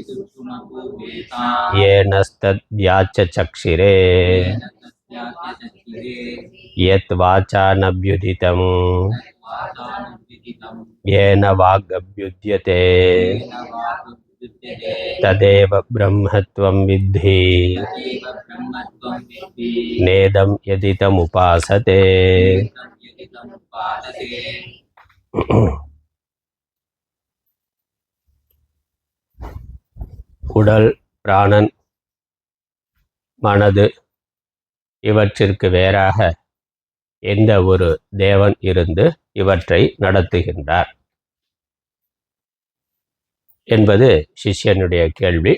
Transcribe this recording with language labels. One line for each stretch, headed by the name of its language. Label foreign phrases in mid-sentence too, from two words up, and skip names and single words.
Sanskrit: येनस्तद्व्याचचक्षिरे यत् वाचानभ्युदितं येन वागभ्युद्यते तदेव ब्रह्मत्वं विद्धि नेदं यदिदमुपासते।
Tamil: உடல், பிராணன், மனது இவற்றிற்கு வேறாக எந்த ஒரு தேவன் இருந்து இவற்றை நடத்துகின்றார் என்பது சிஷ்யனுடைய கேள்வி.